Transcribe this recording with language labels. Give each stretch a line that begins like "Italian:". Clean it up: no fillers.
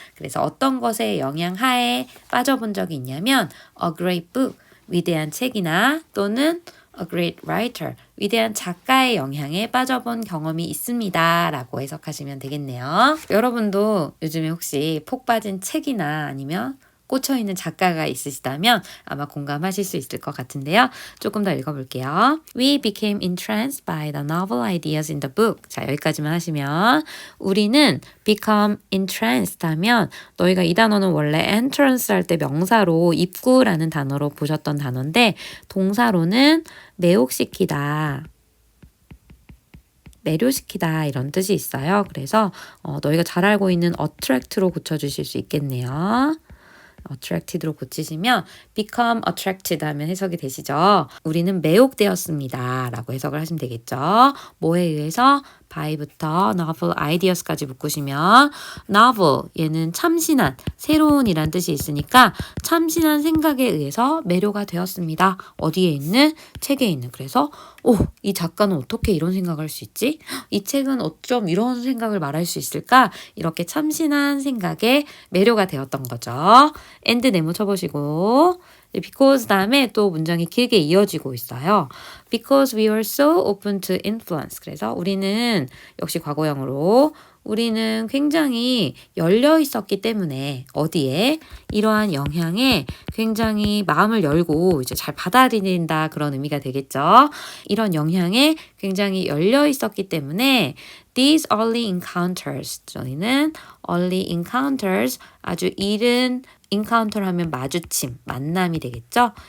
Korean: 그래서 어떤 것에 영향하에 빠져본 적이 있냐면
English: a great book,
Korean: 위대한 책이나 또는
English: a great writer.
Korean: 위대한 작가의 영향에 빠져본 경험이 있습니다. 라고 해석하시면 되겠네요. 여러분도 요즘에 혹시 폭 빠진 책이나 아니면 꽂혀있는 작가가 있으시다면 아마 공감하실 수 있을 것 같은데요. 조금 더 읽어볼게요.
English: We became entranced by the novel ideas in the book.
Korean: 자, 여기까지만 하시면 우리는 become entranced 하면 너희가 이 단어는 원래 entrance 할 때 명사로 입구라는 단어로 보셨던 단어인데 동사로는 매혹시키다. 매료시키다 이런 뜻이 있어요. 그래서 너희가 잘 알고 있는 attract로 고쳐주실 수 있겠네요. attracted로 고치시면 become attracted 하면 해석이 되시죠. 우리는 매혹되었습니다. 라고 해석을 하시면 되겠죠. 뭐에 의해서? by부터 novel ideas까지 묶으시면 novel 얘는 참신한, 새로운 이란 뜻이 있으니까 참신한 생각에 의해서 매료가 되었습니다. 어디에 있는? 책에 있는. 그래서 이 작가는 어떻게 이런 생각을 할 수 있지? 이 책은 어쩜 이런 생각을 말할 수 있을까? 이렇게 참신한 생각에 매료가 되었던 거죠. and 네모 쳐보시고 because 다음에 또 문장이 길게 이어지고 있어요.
English: Because we were so open to influence.
Korean: 그래서 우리는 역시 과거형으로 우리는 굉장히 열려 있었기 때문에 어디에 이러한 영향에 굉장히 마음을 열고 이제 잘 받아들인다 그런 의미가 되겠죠. 이런 영향에 굉장히 열려 있었기 때문에
English: these early encounters
Korean: 저희는 early encounters 아주 이른 encounter 하면 마주침, 만남이 되겠죠?